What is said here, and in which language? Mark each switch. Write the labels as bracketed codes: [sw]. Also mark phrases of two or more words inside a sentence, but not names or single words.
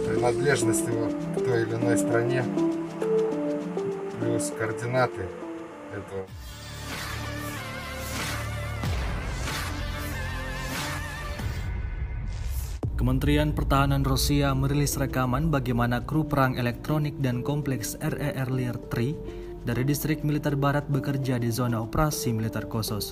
[ru] принадлежность его к той или иной стране, плюс координаты этого. [id] Kementerian Pertahanan Rusia merilis rekaman bagaimana kru perang elektronik dan kompleks RER Lear 3 dari distrik militer barat bekerja di zona operasi militer khusus.